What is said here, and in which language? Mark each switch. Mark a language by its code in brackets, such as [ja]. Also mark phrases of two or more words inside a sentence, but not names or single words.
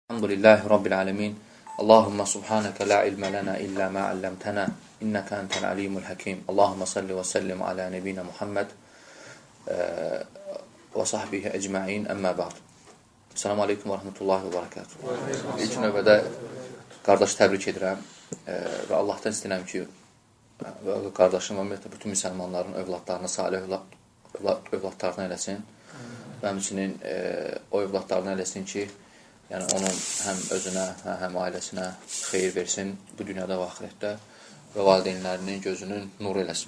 [ar] الحمد لله رب العالمين. اللهم سبحانك لا علم لنا إلا ما علمتنا. إنك أنت العليم الحكيم. اللهم صل وسلم على نبينا محمد وصحبه أجمعين أما بعد. السلام عليكم ورحمة الله وبركاته. [az] İlk növbədə qardaşı təbrik edirəm və Allahdan istəyirəm ki, qardaşım və ümumiyyətlə bütün müsəlmanların övladlarını salih övladlarına eləsin. Və həmçinin o övladlarına eləsin ki, yəni onun həm özünə, həm ailəsinə xeyir versin bu dünyada və axirətdə və valideynlərinin gözünün nur eləsin.